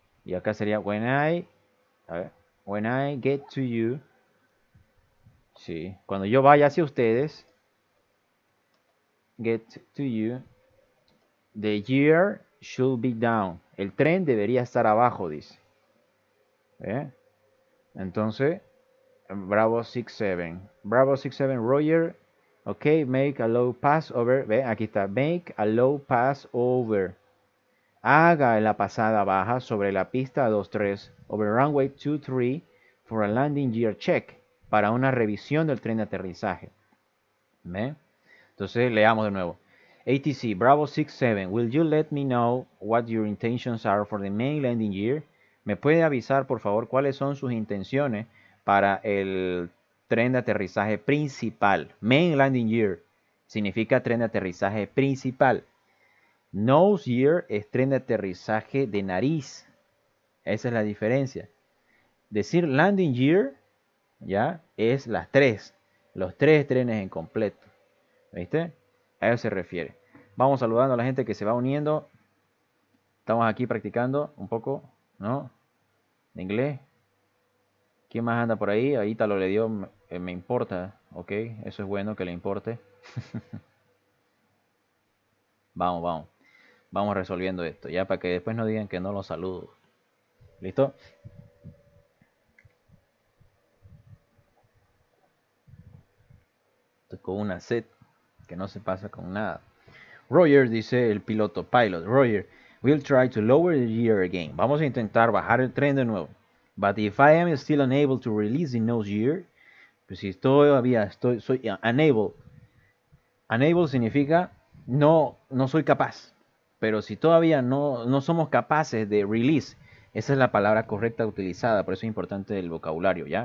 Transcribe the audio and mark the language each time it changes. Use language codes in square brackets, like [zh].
[es] Y acá sería [en] when I get to you. [es] Sí, cuando yo vaya hacia ustedes. [en] Get to you. The gear should be down. [es] El tren debería estar abajo, dice. Entonces, Bravo 67. Bravo 67, Roger. [en] Ok, make a low pass over. [es] Ve, aquí está. [en] Make a low pass over. [es] Haga la pasada baja sobre la pista 23 [en] over runway 23 for a landing gear check. [es] para una revisión del tren de aterrizaje. ¿Ve? Entonces leamos de nuevo. [en] ATC Bravo 67, will you let me know what your intentions are for the main landing gear? [es] ¿Me puede avisar por favor cuáles son sus intenciones para el tren de aterrizaje principal? Main landing gear significa tren de aterrizaje principal. Nose gear es tren de aterrizaje de nariz. Esa es la diferencia. Decir landing gear, ya, es las tres. Los tres trenes en completo. ¿Viste? A eso se refiere. Vamos saludando a la gente que se va uniendo. Estamos aquí practicando un poco, ¿no? De inglés. ¿Quién más anda por ahí? Ahí Ítalo le dio, me importa. Ok, eso es bueno que le importe. Vamos. Vamos resolviendo esto, ya, para que después no digan que no los saludo. ¿Listo? Estoy con una sed que no se pasa con nada. Roger, dice el piloto, pilot. [en] Roger, we'll try to lower the gear again. [es] Vamos a intentar bajar el tren de nuevo. [en] But if I am still unable to release the nose gear, [es] pues si todavía soy [en] unable. [es] Unable significa no soy capaz. Pero si todavía no somos capaces de release, esa es la palabra correcta utilizada, por eso es importante el vocabulario, ¿ya?